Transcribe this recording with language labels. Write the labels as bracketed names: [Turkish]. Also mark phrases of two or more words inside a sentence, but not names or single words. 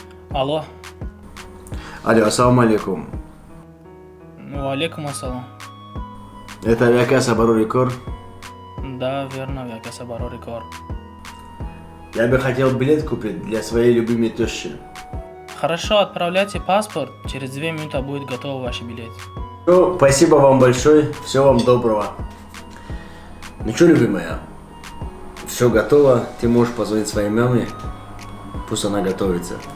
[Arabic] Алло. Алло, السلام عليكم. وعليكم السلام. [Russian] Это авиакасса «Барори кор»? Да, верно, авиакасса «Барори кор». Я бы хотел билет купить для своей любимой тёщи. Хорошо, отправляйте паспорт. Через две минуты будет готов ваш билет. Ну, спасибо вам большое. Всего вам доброго. Ну чё, любимая, Всё готово, ты можешь позвонить своей маме, пусть она готовится.